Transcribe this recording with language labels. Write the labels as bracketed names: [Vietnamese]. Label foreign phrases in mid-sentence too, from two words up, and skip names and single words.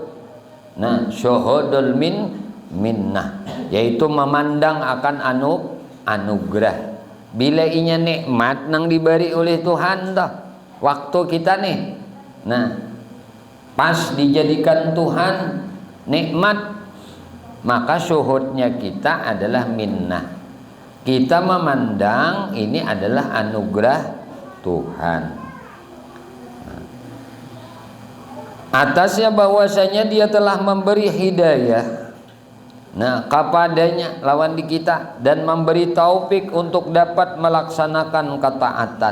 [Indonesian] Nah, [Arabic] شهود المنة, [Indonesian] yaitu memandang akan anugerah. [Banjar] Bila inya nikmat nang diberi oleh Tuhan dah, waktu kita nih, nah pas dijadikan Tuhan nikmat, [Indonesian] maka syuhudnya kita adalah minnah. Kita memandang ini adalah anugerah Tuhan. Atasnya bahwasanya dia telah memberi hidayah, nah kepadanya lawan di kita, dan memberi taufik untuk dapat melaksanakan ketaatan.